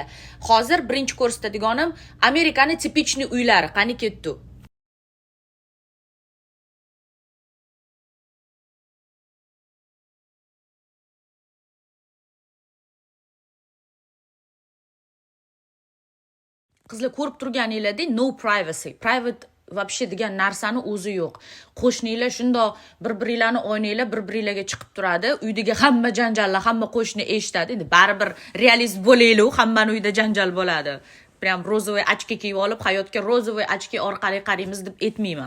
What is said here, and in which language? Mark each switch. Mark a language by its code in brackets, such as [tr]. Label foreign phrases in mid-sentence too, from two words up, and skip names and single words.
[uz] Hozir birinchi ko'rsatadiganim Amerikaning tipichniy uylari. Qani ketdi? Qizlar ko'rib turganinglardek [en] no privacy, private [uz] вообще degan narsani o'zi yo'q. Qo'shninglar shundoq bir-biringlarni o'ynanglar, bir-biringlarga chiqib turadi. Uydagi hamma janjallar, hamma qo'shni eshitadi. Endi baribir realist bo'laylik, hammaning uyida janjal bo'ladi. [ru] Прям розовые очки [uz] kiyib olib, hayotga rozovoy ochki orqali qaraymiz deb aytmayman.